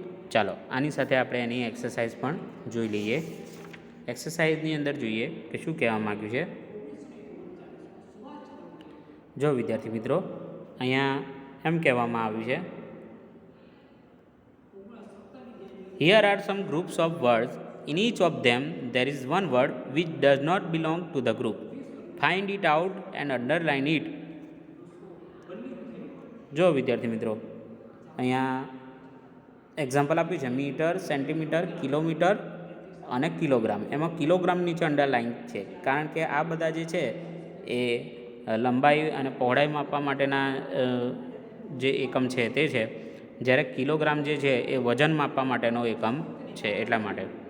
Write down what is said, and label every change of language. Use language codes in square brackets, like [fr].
[gu] ચાલો આની સાથે આપણે એની એક્સરસાઇઝ પણ જોઈ લઈએ. એક્સરસાઇઝની અંદર જોઈએ કે શું કહેવા માગ્યું છે. જો વિદ્યાર્થી મિત્રો, અહીંયા એમ કહેવામાં આવ્યું છે, [en] here are some groups of words. In each of them there is one word which does not belong to the group. Find it out and underline it. [gu] જો વિદ્યાર્થી મિત્રો, અહીંયા એક્ઝામ્પલ આપ્યું છે મીટર, સેન્ટીમીટર, કિલોમીટર અને kilogram. એમાં kilogram નીચે underline છે, કારણ કે આ બધા જે છે એ લંબાઈ અને પહોળાઈ માપવા માટેના જે એકમ છે તે છે, જ્યારે કિલોગ્રામ જે છે એ વજન માપવા માટેનો એકમ છે, એટલા માટે.